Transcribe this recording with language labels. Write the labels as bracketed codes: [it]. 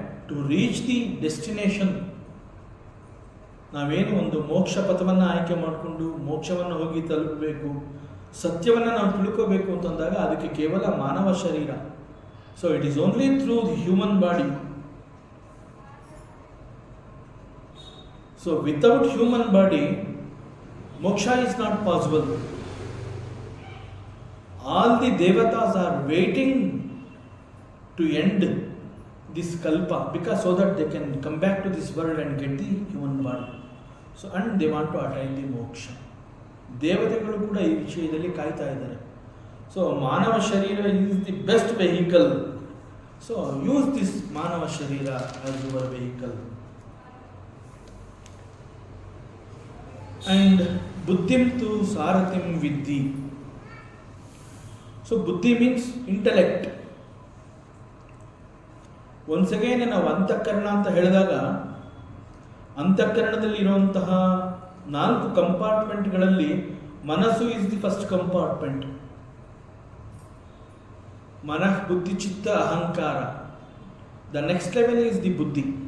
[en] to reach the destination, [kn] ನಾವೇನು ಒಂದು ಮೋಕ್ಷ ಪಥವನ್ನು ಆಯ್ಕೆ ಮಾಡಿಕೊಂಡು ಮೋಕ್ಷವನ್ನು ಹೋಗಿ ತಲುಪಬೇಕು, ಸತ್ಯವನ್ನು ನಾವು ತಿಳ್ಕೋಬೇಕು ಅಂತಂದಾಗ ಅದಕ್ಕೆ ಕೇವಲ ಮಾನವ ಶರೀರ. [en] So it is only through the human body. So without human body moksha is not possible. All the devatas are waiting to end this kalpa because so that they can come back to this world and get the human body. So and they want to attain the moksha. [kn] ದೇವತೆಗಳು ಕೂಡ ಈ ವಿಷಯದಲ್ಲಿ ಕಾಯ್ತಾ ಇದ್ದಾರೆ. [en] so [kn] ಮಾನವ ಶರೀರ [en] is the best vehicle. So use this ಮಾನವ ಶರೀರ as your vehicle. [sa] And buddhim tu sarathim viddhi. [en] So buddhi means intellect. Once again [kn] ನಾವು ಅಂತಃಕರಣ ಅಂತ ಹೇಳಿದಾಗ ಅಂತಃಕರಣದಲ್ಲಿ ಇರುವಂತಹ 4 ಕಂಪಾರ್ಟ್ಮೆಂಟ್ಗಳಲ್ಲಿ ಮನಸ್ಸು [en] Is the first compartment. [sa] ಮನಃ ಬುದ್ಧಿ ಚಿತ್ತ ಅಹಂಕಾರ. [en] The next level is the buddhi.